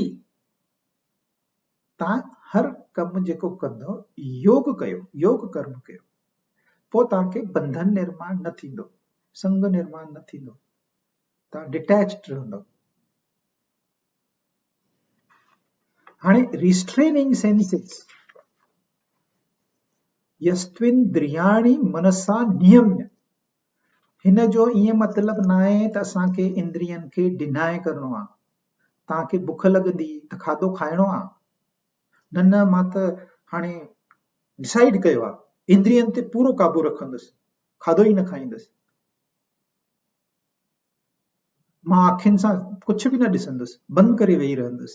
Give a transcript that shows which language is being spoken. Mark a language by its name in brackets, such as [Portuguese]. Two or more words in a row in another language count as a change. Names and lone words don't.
[Sindhi] तव्हां हर कमु जेको कंदो योग कयो, योग कर्म कयो, पोइ तव्हांखे बंधन निर्माण न थींदो, संग निर्माण न थींदो, तव्हां डिटैच्ड रहंदो। [Sanskrit] हाणे [English] restraining senses, [Sanskrit] यस्त्विन्द्रियाणि मनसा नियम्य, [Sindhi] हिन जो ईअं मतिलबु न आहे त असांखे इंद्रियनि खे डिनाय करणो आहे। तव्हांखे बुख लॻंदी त खाधो खाइणो आहे, न न मां त हाणे डिसाइड कयो आहे इंद्रियनि ते पूरो काबू रखंदुसि, खाधो ई न खाईंदुसि, मां अखियुनि सां कुझु बि न ॾिसंदुसि, बंदि करे वेही रहंदुसि।